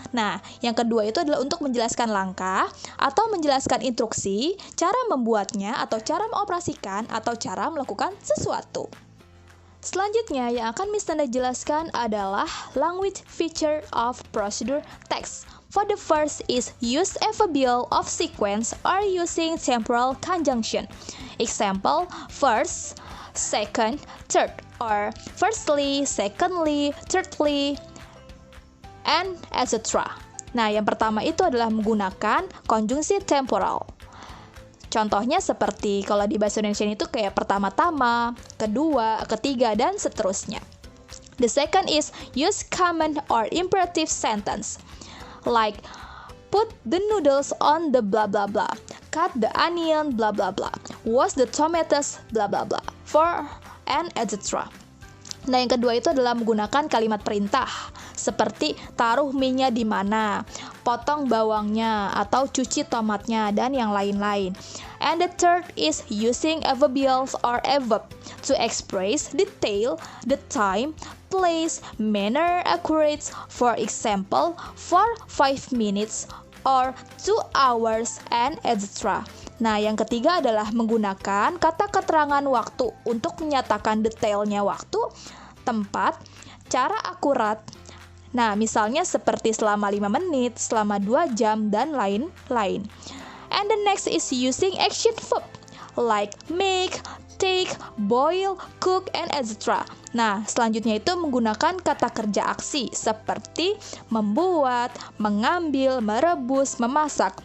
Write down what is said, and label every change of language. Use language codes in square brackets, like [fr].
[id] Nah, yang kedua itu adalah untuk menjelaskan langkah atau menjelaskan instruksi, cara membuatnya atau cara mengoperasikan atau cara melakukan sesuatu. Selanjutnya yang akan Miss Nanda jelaskan adalah [en] language feature of procedure text. For the first is use adverbial of sequence or using temporal conjunction. Example, first, second, third, or firstly, secondly, thirdly, and etc. [id] Nah, yang pertama itu adalah menggunakan konjungsi temporal. Contohnya seperti kalau di bahasa Indonesia itu kayak pertama-tama, kedua, ketiga, dan seterusnya. [en] The second is use command or imperative sentence. Like, put the noodles on the blah blah blah, cut the onion blah blah blah, wash the tomatoes blah blah blah, for and etc. [id] Nah, yang kedua itu adalah menggunakan kalimat perintah seperti taruh mie-nya di mana, potong bawangnya atau cuci tomatnya, dan yang lain-lain. [en] And the third is using adverbials or adverb to express detail, the time, place, manner, accurate. For example, for 5 minutes or 2 hours and etc. [id] Nah, yang ketiga adalah menggunakan kata keterangan waktu untuk menyatakan detailnya waktu, tempat, cara akurat. Nah, misalnya seperti selama 5 menit, selama 2 jam, dan lain-lain. [en] And the next is using action verb like make, take, boil, cook, and etc. [id] Nah, selanjutnya itu menggunakan kata kerja aksi seperti membuat, mengambil, merebus, memasak.